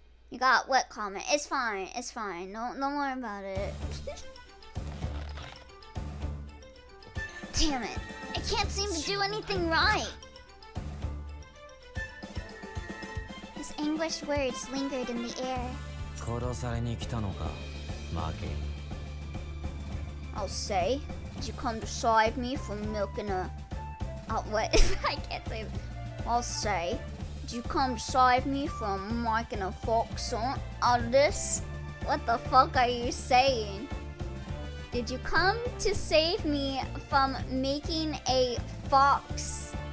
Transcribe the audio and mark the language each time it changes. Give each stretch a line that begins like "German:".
English: You got what comment? It's fine. It's fine. Don't worry about it. Damn it. I can't seem to do anything right. His anguished words lingered in the air.
Japanese: 殺されに来たのか負け
English: I'll say, did you come to save me from milking a... Oh, what? I can't say... I'll say, did you come to save me from making a fox out of this? What the fuck are you saying? Did you come to save me from making a fox?